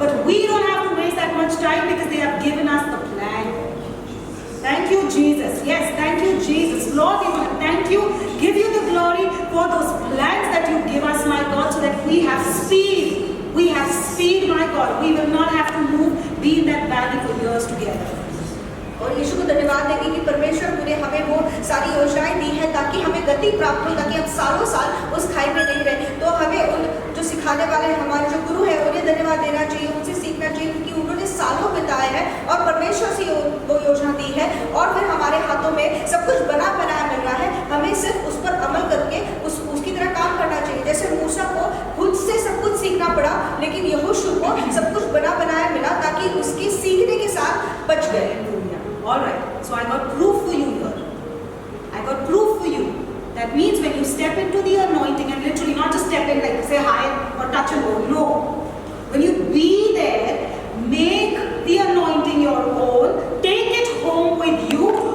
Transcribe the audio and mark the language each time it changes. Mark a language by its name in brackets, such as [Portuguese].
[English] But we don't have to waste that much time because they have given us the plan. Thank you, Jesus. Yes, thank you, Jesus. Lord, we want to thank you, give you the glory for those plans that you give us, my God, so that we have speed. We have speed, my God. We will not have to move, be in that valley for years together. [Hindi] और यीशु को धन्यवाद देंगे कि परमेश्वर ने हमें वो सारी योजनाएं दी है ताकि हमें गति प्राप्त हो, ताकि हम सालों साल उस खाई में नहीं रहे। तो हमें उन जो सिखाने वाले हमारे जो गुरु हैं उन्हें धन्यवाद देना चाहिए, उनसे सीखना चाहिए, क्योंकि उन्होंने सालों बिताए हैं और परमेश्वर से वो योजना दी है और फिर हमारे हाथों में सब कुछ बना बनाया मिल रहा है। हमें सिर्फ उस पर अमल करके उसकी तरह काम करना चाहिए। जैसे मूसा को खुद से सब कुछ सीखना पड़ा, लेकिन यहोशू को सब कुछ बना बनाया मिला ताकि उसके सीखने के साथ बच गए। [English] Alright, so I got proof for you here. I got proof for you. That means when you step into the anointing, and literally not just step in like say hi or touch and go, no. When you be there, make the anointing your own, take it home with you.